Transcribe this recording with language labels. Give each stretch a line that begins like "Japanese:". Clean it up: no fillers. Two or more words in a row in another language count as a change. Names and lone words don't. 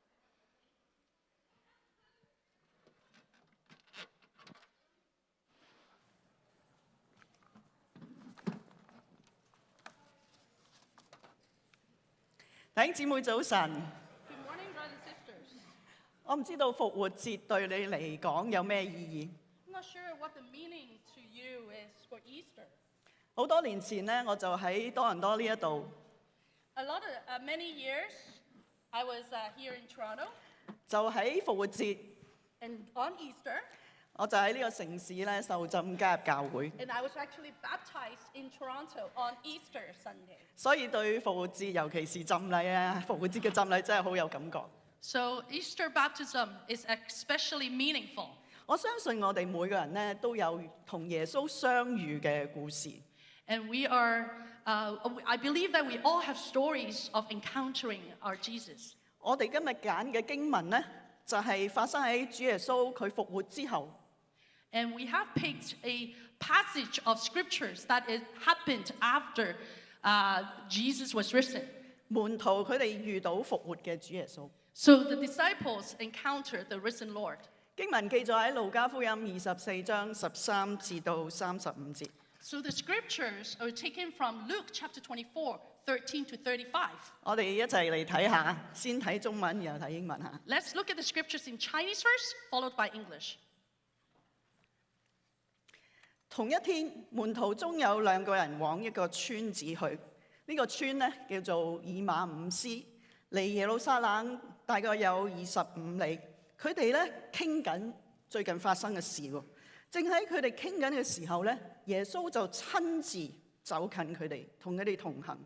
English: Good morning, brothers and sisters.
Cantonese: 我唔知道復活節對你嚟講有咩意義。
English: I'm not sure what the meaning to you is for Easter.
Cantonese: 好多年前咧，我就喺多倫多呢一度，
English: Many years, I was here in Toronto,
Cantonese: 就喺復活節，
English: and on Easter,
Cantonese: 我就喺呢個城市咧受浸加入教會，
English: and I was actually baptized in Toronto on Easter Sunday.
Cantonese: 所以對復活節，尤其是浸禮啊，復活節嘅浸禮真係好有感覺。
English: So Easter baptism is especially meaningful.
Cantonese: 我相信我哋每個人咧都有同耶穌相遇嘅故事。
English: And I believe that we all have stories of encountering our Jesus.
Cantonese: 我哋今日揀嘅經文咧，就係發生喺主耶穌佢復活之後。
English: And we have picked a passage of scriptures that it happened after Jesus was risen.
Cantonese: 門徒佢哋遇到復活嘅主耶穌。
English: So the disciples encountered the risen Lord.
Cantonese: 經文記載喺路加福音24章13至到35節。
English: So the scriptures are taken from Luke chapter 24, 13 to 35.
Cantonese: 我哋一齊嚟睇下，先睇中文，然後睇英文嚇。
English: Let's look at the scriptures in Chinese first, followed by English.
Cantonese: 同一天，門徒中有兩個人往一個村子去，呢個村咧叫做以馬午斯，離耶路撒冷大概有25里。佢哋咧傾緊最近發生嘅事喎， 正喺佢哋傾緊嘅時候咧，耶穌就親自走近佢哋，同佢哋同行。